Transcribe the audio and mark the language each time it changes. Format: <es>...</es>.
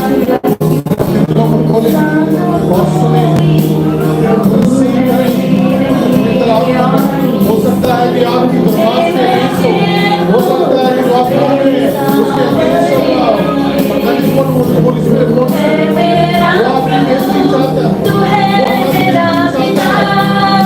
<hi>अपने दिलों को खोलें और सुने, उनसे ही करें। पवित्र आत्मा हो सकता है कि आपकी विश्वास के अगेंस्ट हो सकता है कि जो आप कर रहे हैं उसके अगेंस्ट हो रहा हो।</hi> <en>That is what the Holy Spirit wants to do.</en> <hi>वो आपकी बेइज्जती चाहता है, वो हमारी बेइज्जती चाहता है।</hi>